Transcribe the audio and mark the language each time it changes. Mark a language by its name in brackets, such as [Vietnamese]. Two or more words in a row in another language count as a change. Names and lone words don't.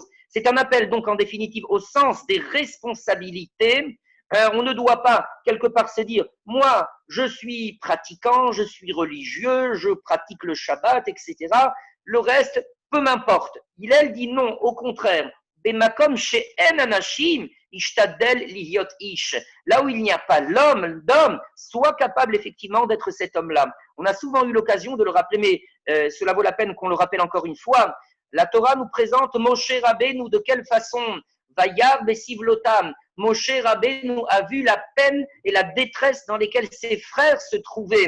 [French] C'est un appel donc en définitive au sens des responsabilités. On ne doit pas quelque part se dire moi je suis pratiquant, je suis religieux, je pratique le Shabbat, etc. Le reste, peu m'importe. Il dit non, au contraire. [Hebrew] במקום שאין אנשים השתדל להיות איש. [French] Là où il n'y a pas d'homme, soit capable effectivement d'être cet homme-là. On a souvent eu l'occasion de le rappeler, mais cela vaut la peine qu'on le rappelle encore une fois. La Torah nous présente Moshe Rabbeinu de quelle façon [Hebrew] וירא בסבלותם. [French] Moshe Rabbeinu a vu la peine et la détresse dans lesquelles ses frères se trouvaient.